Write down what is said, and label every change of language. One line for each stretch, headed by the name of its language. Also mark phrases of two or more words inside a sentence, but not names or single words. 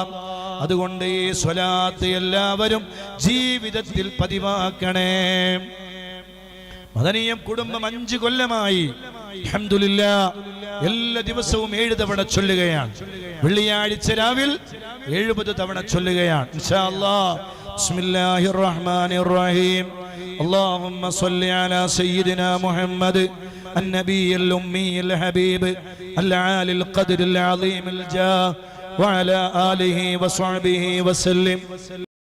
Malayalam: അതുകൊണ്ട് ഈ സ്വലാത്ത് എല്ലാവരും ജീവിതത്തിൽ പതിവാക്കണേ. മദനിയം കുടുംബം 5 കൊല്ലമായി അൽഹംദുലില്ലാഹ് എല്ലാ ദിവസവും 7 തവണ ചൊല്ലുകയാണ്. വെള്ളിയാഴ്ച രാവിൽ 70 തവണ ചൊല്ലുകയാണ്
Arabic: إن شاء الله. بسم الله الرحمن الرحيم. اللهم صل على سيدنا محمد النبي الأمي الحبيب العالي القدر العظيم الجاه وعلى آله وصحبه وسلم.